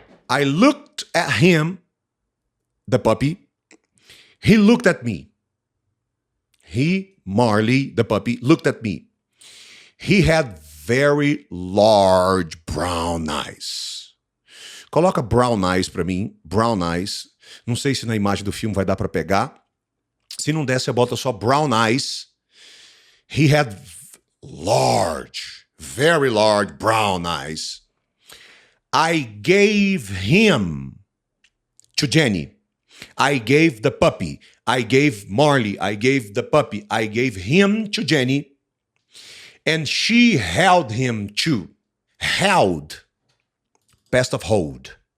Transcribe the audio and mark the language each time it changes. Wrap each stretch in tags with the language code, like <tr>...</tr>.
<en>I looked at him, the puppy. He looked at me. Marley, the puppy, looked at me. He had very large brown eyes.</en> <pt>Coloca</pt> <en>brown eyes</en> <pt>pra mim.</pt> <en>Brown eyes.</en> <pt>Não sei se na imagem do filme vai dar pra pegar. Se não der, você bota só</pt> <en>brown eyes. He had large, very large brown eyes. I gave him to Jenny. I gave the puppy. I gave Marley. I gave the puppy. I gave him to Jenny. And she held him too. Held. Past of hold.</en>